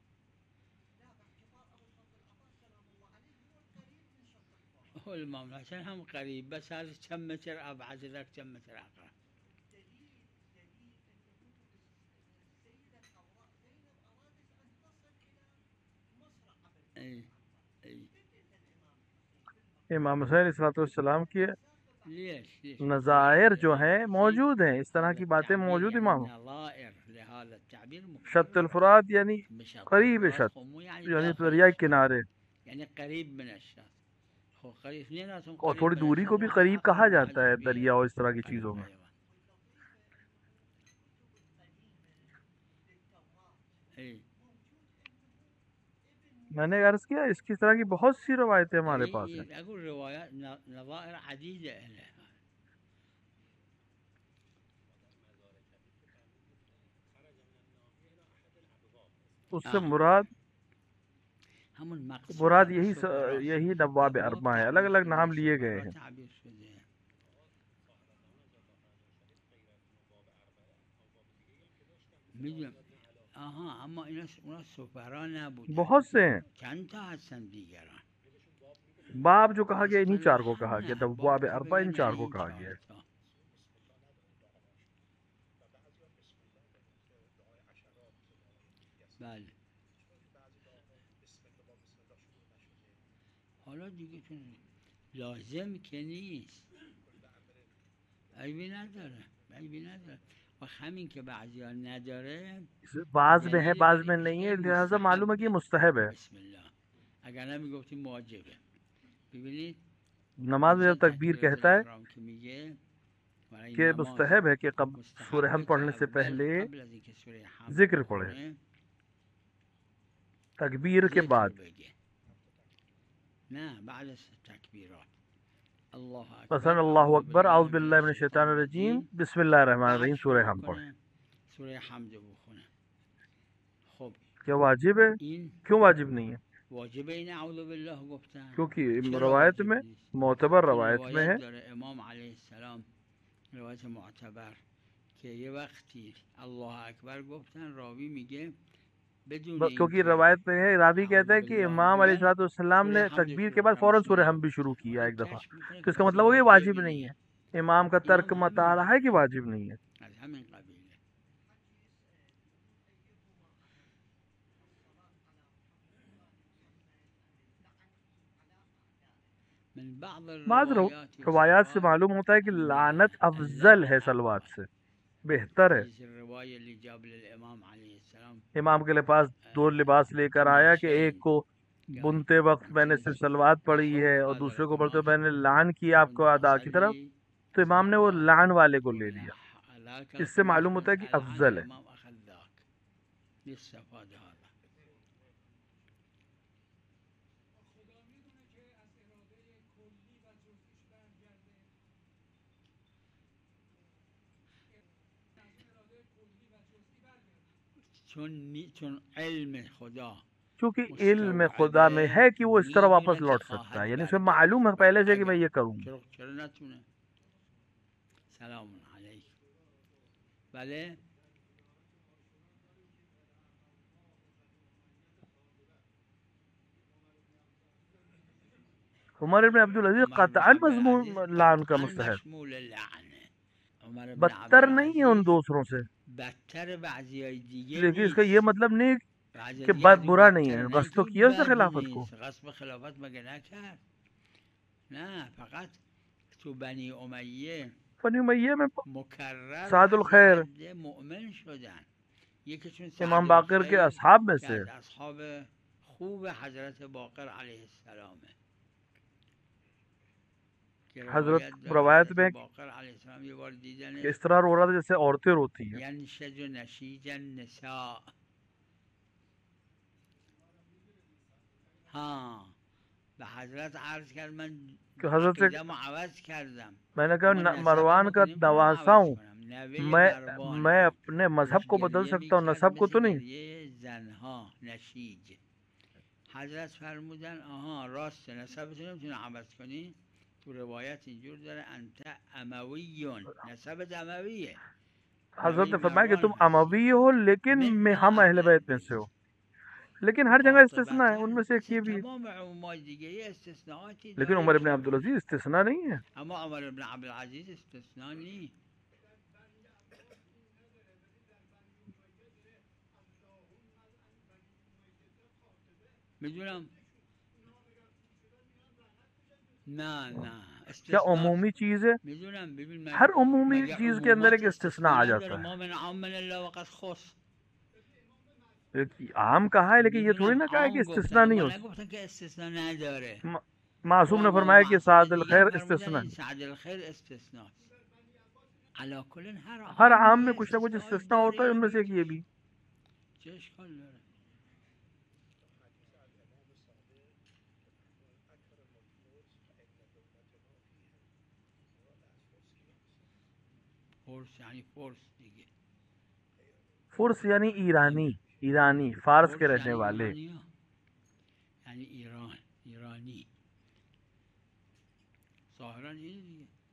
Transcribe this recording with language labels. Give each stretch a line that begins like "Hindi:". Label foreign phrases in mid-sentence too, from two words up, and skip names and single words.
Arabic: هو الإمام عشان هم قريب، بس هذا كم متر أبعد، ذاك كم متر أقرب. أي أي
Urdu: امام حسین علیہ السلام کی
Arabic: ليش
Urdu: نظائر جو ہیں موجود ہیں، اس طرح کی باتیں موجود امام.
Arabic: نظائر لهذا التعبير
Urdu: شط الفرات یعنی قریب شط، یعنی دریائے کنارے،
Arabic: يعني قريب من الشط. هو قريب اثنيناتهم
Urdu: اور
Arabic: قريب
Urdu: تھوڑی
Arabic: من
Urdu: دوری
Arabic: الشط
Urdu: کو بھی
Arabic: وهذا
Urdu: قریب کہا
Arabic: أقرب
Urdu: جاتا ہے
Arabic: واحد بين
Urdu: دریا اور اس طرح کی
Arabic: قريب
Urdu: چیزوں میں.
Arabic: أيوة. أي
Urdu: میں نے عرض کیا اس کی طرح کی بہت سی روایتیں ہمارے پاس ہیں.
Arabic: أقول روايات نظائر عديدة لها.
Urdu: اس سے مراد
Persian: همون مقصود
Urdu: مراد
Persian: همون سفراست.
Urdu: یہی نواب اربع ہیں، الگ الگ نام لیے گئے ہیں.
Persian: تعبیر شده. میدونم اما اونا سفرا نبودن،
Urdu: بہت سے ہیں.
Persian: چند تا هستن دیگران.
Urdu: باب جو کہا گیا انہی چار کو اصطلاحاً کہا گیا،
Persian: نه،
Urdu: نواب
Persian: باب که
Urdu: اربع ان
Persian: بگن
Urdu: چار
Persian: نه
Urdu: کو
Persian: این
Urdu: کہا
Persian: چهار
Urdu: گیا ہے.
Persian: تا. بله حالا دیگه چون لازم که نیست، عیبی نداره عیبی نداره. و همین که بعضی ها نداره
Urdu: بعض میں ہے
Persian: دلیل
Urdu: بعض
Persian: بر
Urdu: میں
Persian: این
Urdu: نہیں
Persian: که
Urdu: ہے، لہٰذا معلوم ہے کہ یہ مستحب ہے.
Arabic: بسم الله
Persian: اگر نمیگفتیم واجبه. ببینید
Urdu: نماز میں جب
Persian: مثلا
Urdu: تکبیر
Persian: تکبیرات
Urdu: کہتا ہے
Persian: الاحرام که میگه برای
Urdu: کہ
Persian: نماز
Urdu: مستحب ہے کہ سورہ
Persian: مستحبه
Urdu: حمد
Persian: که
Urdu: پڑھنے سے
Persian: اول
Urdu: پہلے
Persian: قبل از اینکه سوره حمد
Urdu: ذکر پڑھے،
Persian: بخونه
Urdu: تکبیر کے
Persian: ذکر
Urdu: بعد.
Persian: بگه، نه بعد از تکبیرات.
Urdu: مثلا
Arabic: اللہ اکبر، اعوذ باللہ من الشیطان الرجیم، بسم اللہ الرحمن الرحیم،
Urdu: سورہ حمد پڑھیں.
Persian: سورہ حمد بخونه. خب
Urdu: کیا واجب ہے؟
Persian: این
Urdu: کیوں واجب نہیں ہے؟
Persian: واجب این
Arabic: اعوذ باللہ
Persian: گفتن.
Urdu: کیونکہ
Persian: چرا
Urdu: روایت
Persian: واجب
Urdu: میں،
Persian: نیست؟
Urdu: معتبر
Persian: چون
Urdu: روایت میں ہے،
Persian: روایت داره امام علیه السلام، روایت معتبر که یه وقتی
Arabic: الله اکبر
Persian: گفتن، راوی میگه بدون
Urdu: کیونکہ
Persian: اینکه
Urdu: روایت میں ہے، راوی
Persian: اعوذ
Urdu: کہتا ہے کہ
Persian: باللہ
Urdu: امام علیہ
Persian: بگن
Urdu: الصلوۃ والسلام
Persian: سورہ
Urdu: نے
Persian: حمد
Urdu: تکبیر
Persian: شروع
Urdu: کے بعد
Persian: کردن،
Urdu: فوراً
Persian: بسم
Urdu: سورہ
Persian: الله
Urdu: حمد بھی شروع
Persian: گفتن.
Urdu: کیا
Persian: این
Urdu: ایک دفعہ.
Persian: کشف میکنه
Urdu: تو
Persian: که
Urdu: اس کا
Persian: کسی
Urdu: مطلب وہ یہ واجب
Persian: واجب
Urdu: نہیں
Persian: نیست.
Urdu: ہے، امام کا
Persian: اینا
Urdu: ترک
Persian: همین
Urdu: مطالعہ ہے کہ واجب نہیں ہے.
Persian: از همین قبیله.
Arabic: من بعض بعض الروایات
Urdu: روایات سے
Arabic: يستفاد
Urdu: معلوم ہوتا ہے کہ
Arabic: ان
Urdu: لعنت افضل ہے سلوات سے، بہتر ہے.
Arabic: حدیث الروایہ اللي جاب للامام علیہ السلام
Urdu: امام کے پاس دو لباس لے کر آیا کہ ایک کو بنتے وقت میں نے صرف سلوات پڑھی ہے اور دوسرے کو پڑھتے میں نے لعن کیا آپ کو ادا کی طرف، تو امام نے وہ لعن والے کو لے لیا. اس سے معلوم ہوتا ہے کہ افضل ہے.
Arabic: الامام اخذ ذاك يستفاد هذا.
Persian: چون علم خدا
Urdu: چونکہ علم خدا میں ہے کہ وہ اس طرح واپس لوٹ سکتا ہے، یعنی اسے معلوم ہے پہلے سے کہ میں یہ کروں گا.
Persian: چرا نتونه. سلام علیکم. بله
Urdu: عمر بن عبدالعزیز قطعا مضمون لعن کا مستحق،
Persian: مشمول اللعنه. عمر بن
Urdu: بدتر نہیں ہے ان دوسروں سے.
Persian: بدتر بعضیای دیگه
Urdu: لیکن اس کا یہ مطلب نہیں
Persian: بعضی
Urdu: کہ
Persian: دیگه
Urdu: بد
Persian: از
Urdu: برا
Persian: بدتر
Urdu: نہیں ہے،
Persian: نه
Urdu: غصب تو
Persian: که
Urdu: کیا اس نے
Persian: بد
Urdu: خلافت کو.
Persian: نیست. غصب خلافت مگه نکرد؟ نه، فقط تو بنی امیه
Urdu: بنی امیہ میں
Persian: مکرر
Urdu: سعد الخیر
Persian: از عده مؤمن شدن. یکیشون
Urdu: امام
Persian: سعد
Urdu: باقر کے
Persian: الخیر
Urdu: اصحاب میں
Persian: که
Urdu: سے،
Persian: از اصحاب خوب حضرت باقر علیه السلامه، که
Urdu: حضرت
Persian: داره
Urdu: روایت
Persian: حضرت
Urdu: میں
Persian: باقر علیه السلام یه بار
Urdu: کہ
Persian: دیدنش،
Urdu: اس طرح رو رہا تھا جیسے عورتیں روتی ہیں.
Arabic: ینشج نشیج النساء.
Persian: ها به حضرت عرض کرد من
Urdu: کہ حضرت سے
Persian: عقیده‌مو عوض کردم.
Urdu: میں نے
Persian: اما
Urdu: کہا مروان
Persian: نسبمو
Urdu: کا
Persian: که نمیتونم
Urdu: نواسا
Persian: عوض
Urdu: ہوں،
Persian: کنم. نوه
Urdu: میں
Persian: مروانم.
Urdu: اپنے مذہب کو بدل
Persian: گریه
Urdu: سکتا ہوں،
Persian: میکرد
Urdu: نسب کو تو
Persian: مثل
Urdu: نہیں.
Persian: گریه زنها، نشیج. حضرت فرمودن آها راسته، نسبتو نمیتونی عوض کنی. تو روایت اینجور داره
Arabic: انت امویون،
Persian: نسبت امویه.
Urdu: حضرت نے
Persian: نوه
Urdu: فرمایا کہ
Persian: مروان
Urdu: تم
Persian: هستی.
Urdu: اموی ہو لیکن میں ہم اہل بیت میں سے ہو، لیکن ہر جگہ استثناء ہے، ان میں سے ایک یہ بھی ہے.
Persian: تمام عمومات دیگه یه استثناءاتی
Urdu: لیکن
Persian: داره
Urdu: عمر ابن
Persian: که
Urdu: عبدالعزیز استثناء نہیں ہے.
Persian: اما عمر ابن عبدالعزیز استثناء نیست. میدونم نه
Urdu: کیا
Persian: استثناء
Urdu: عمومی چیز ہے؟
Persian: میدونم. ببین
Urdu: ہر عمومی
Persian: مگه
Urdu: چیز کے اندر ایک
Persian: عمومات
Urdu: استثناء آ
Persian: نداره؟
Urdu: جاتا ہے.
Arabic: ما من عام من الله وقد خص.
Urdu: عام کہا ہے لیکن یہ تھوڑی
Persian: میدونم
Urdu: نہ کہا ہے کہ
Persian: عام گفتن
Urdu: استثناء نہیں
Persian: اما
Urdu: ہو.
Persian: نگفتن که استثناء نداره.
Urdu: معصوم نے فرمایا کہ سعد الخیر استثناء
Persian: این
Urdu: ہے.
Persian: سعد الخیر استثناء. علی کل
Urdu: ہر عام میں کچھ نہ کچھ استثناء ہوتا ہے، ان میں سے ایک یہ بھی.
Persian: چه اشکال داره؟ فورس یعنی فورس دیگه.
Urdu: فرس یعنی ایرانی فارس کے رہنے والے.
Persian: یعنی ایرانی ظاهرا اینه دیگه.